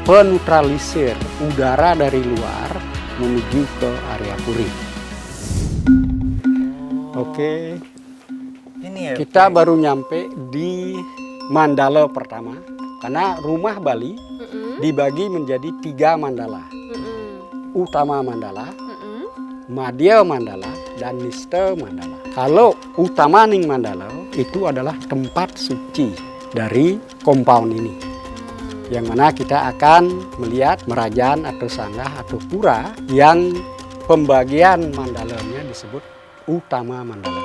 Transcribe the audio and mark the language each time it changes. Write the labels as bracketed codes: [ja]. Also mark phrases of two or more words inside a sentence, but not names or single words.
[id] Penetralisir udara dari luar menuju ke area puri. Oke, Ini ya. kita baru nyampe di mandala pertama. Karena rumah Bali dibagi menjadi 3 mandala. Utama mandala, Madhya mandala, dan Nista mandala. Kalau utama ning mandala itu adalah tempat suci dari compound ini. Yang mana kita akan melihat merajan atau sanggah atau pura yang pembagian mandalanya disebut utama mandala.